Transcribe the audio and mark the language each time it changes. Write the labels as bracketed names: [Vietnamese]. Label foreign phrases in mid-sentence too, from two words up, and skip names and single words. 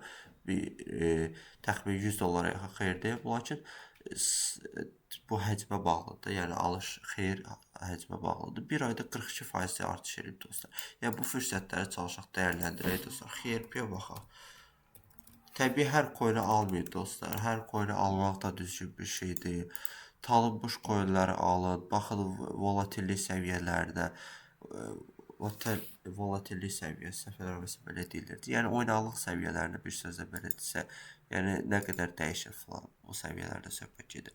[Azerbaijani] Təxminən 100 dollara yaxın xeyirdəyəm. Lakin bu həcmə bağlıdır. Yəni alış xeyir həcmə bağlıdır. Bir ayda 42% artış edib dostlar. Yəni bu fürsətləri çalışaq dəyərləndirək dostlar. XRP-yə baxaq. Təbii hər coin-i almayın dostlar. Hər coin-i almaq da düzgün bir şeydir. Tanınmış coinləri alın. Baxın volatillik səviyyələrinə. Volatillik səviyyəsi səfərarası belə deyilirdi. Yəni oynaqlıq səviyyələrini bir sözlə belə desə, yəni nə qədər dəyişir falan o səviyyələrdə söhbət gedir.